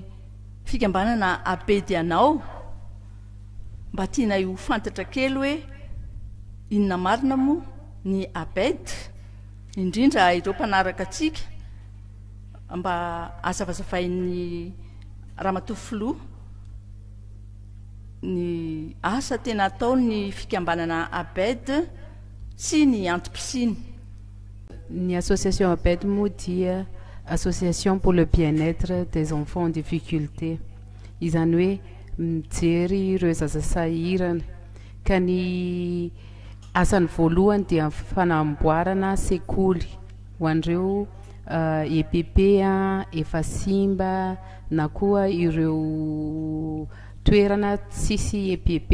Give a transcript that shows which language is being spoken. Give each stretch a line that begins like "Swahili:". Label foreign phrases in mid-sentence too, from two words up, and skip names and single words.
Malagasy: fikambanana APED anao mba tianay ho fantatra kely hoe inona marina moa ny APED, indrindra ireo mpanaraka atsika mba azavazavain'ny Ramatoa filoha ny asa tena ataony fikambanana APED sy ny antom-pisiny.
French: Ny association APED
Malagasy: moa dia
French: association pour le bien-être des enfants en difficulté.
Malagasy: Izany hoe mijery ireo zaza sahirana. Ka ny asany voalohany dia fanamboarana sekoly ho an'ireo EPP efa simba na koa ireo toerana tsisy EPP.